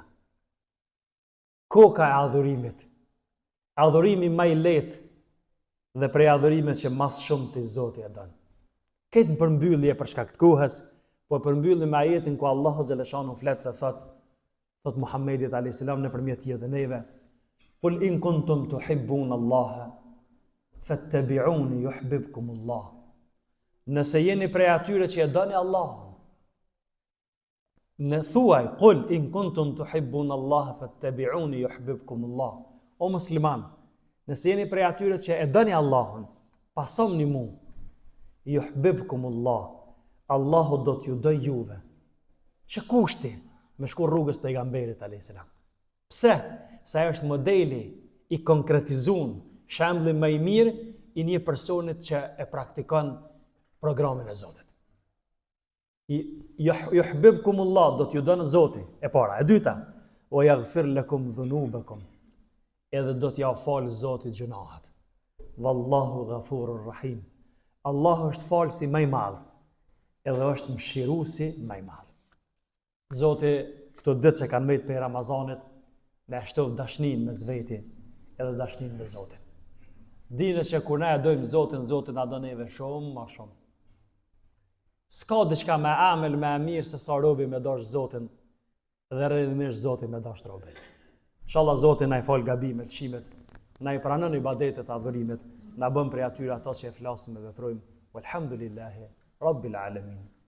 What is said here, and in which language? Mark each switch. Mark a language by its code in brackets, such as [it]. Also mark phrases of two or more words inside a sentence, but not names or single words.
[sq] Koka e adhurimit. Adhurimi më i lehtë dhe prej adhurimit që mas shumë të Zoti e don. Këtë në përmbyllje për shkak të kohës, po përmbyllim me ajetin ku Allahu xhaleshanu flet dhe thot Muhammedit a.s. nëpërmjet tij dhe neve, [ar] قل إن كنتم تحبون الله فاتبعوني يحببكم الله. [sq] Nëse jeni prej atyre që e doni Allahun, në thuaj, [ar] قل إن كنتم تحبون الله فاتبعوني يحببكم الله. [sq] O musliman, nëse jeni prej atyre që e doni Allahun, pasomni mu, [ar] يحببكم الله. [sq] Allahu do t'ju doj juve. Që kushti me shku rrugës të pejgamberit a.s. Pse? Sa është modeli i konkretizuar, shembulli më i mirë i një personit që e praktikon programin e Zotit. Yuhibbukumullah, do t'ju dënë Zoti, e para. E dyta, [ar] ويغفر لكم ذنوبكم, [sq] edhe do t'ja falë Zoti gjunahat. [ar] والله غفور رحيم. [sq] Allah është falësi më i madh, edhe është mëshiruesi më i madh. Zoti këto ditë që kanë mbet për Ramazanit, na shtof dashnin me zveti edhe dashnin me Zotin. Dine që kur na e dojmë Zotin, Zotin na do neve shumë, ma shumë. S'ka diçka me amel me mirë se sa robi me dash Zotin dhe rrjedhimisht Zoti me dash robin. Inshallah Zoti na i fal gabimet, shimet, na i pranon ibadetet, adhurimet, na bën prej atyre ato që e flasim e veprojmë. [ar] والحمد لله رب العالمين.